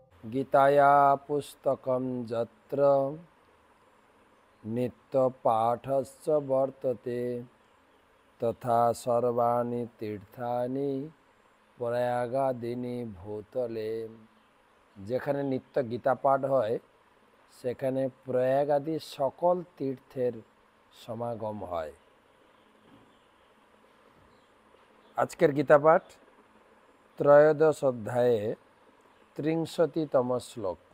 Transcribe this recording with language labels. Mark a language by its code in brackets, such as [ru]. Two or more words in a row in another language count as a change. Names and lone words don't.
[sa] गीताया पुस्तकं यत्र नित्यपाठश्च वर्तते तथा सर्वाणि तीर्थानि प्रयागादीनि भूतले। [bn] যেখানে নিত্য গীতা পাঠ হয় সেখানে প্রয়াগ আদি সকল তীর্থের সমাগম হয়। আজকের গীতা পাঠ ত্রয়োদশ অধ্যায়ে 63তম শ্লোক।